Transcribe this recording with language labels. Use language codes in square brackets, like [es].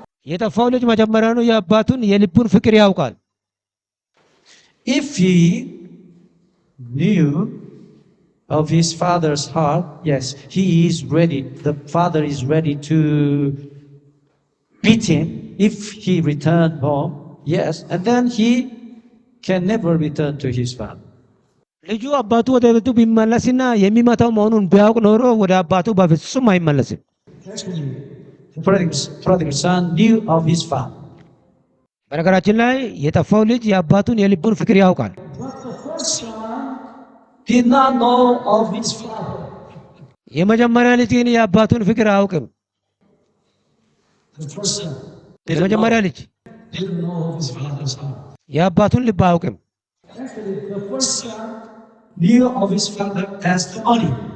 [am] የጠፋው ልጅ መጀመሪያኑ የአባቱን የልቡን ፍቅር ያውቃል። [en] If he knew of his father's heart, yes, he is ready. The father is ready to beat him if he returned home. Yes, and then he can never return to his father. [am] ልጁ አባቱ ወደ ቤቱ ቢመለስና የሚመታው መሆኑን ቢያውቅ ኖሮ ወደ አባቱ በፍጹም አይመለስም። [en] Actually, the prodigal son knew of his father. [am] በነገራችን ላይ የጠፋው ልጅ የአባቱን የልቡን ፍቅር ያውቃል። [en] But the first son did not know of his father. [am] የመጀመሪያ ልጅ ግን የአባቱን ፍቅር አያውቅም። [en] The first son [am] የመጀመሪያ ልጅ [en] didn't know of his father's heart. [am] የአባቱን ልብ አያውቅም። [en] Actually, the first son knew of his father as the money.